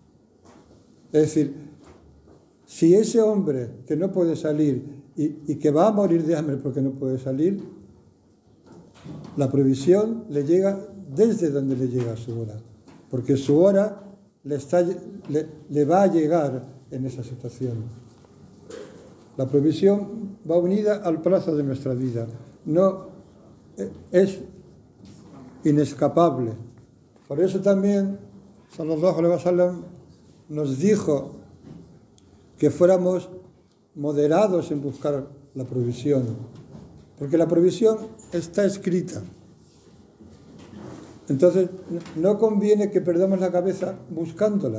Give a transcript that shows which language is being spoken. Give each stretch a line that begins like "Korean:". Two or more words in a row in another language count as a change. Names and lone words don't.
Spanish: Es decir, si ese hombre que no puede salir y que va a morir de hambre porque no puede salir, la provisión le llega desde donde le llega su hora, porque su hora le va a llegar en esa situación. La provisión va unida al plazo de nuestra vida, no es inescapable. Por eso también
Arabic: صلى الله عليه وسلم
Spanish: nos dijo que fuéramos moderados en buscar la provisión, porque la provisión está escrita. Entonces, no conviene que perdamos la cabeza buscándola.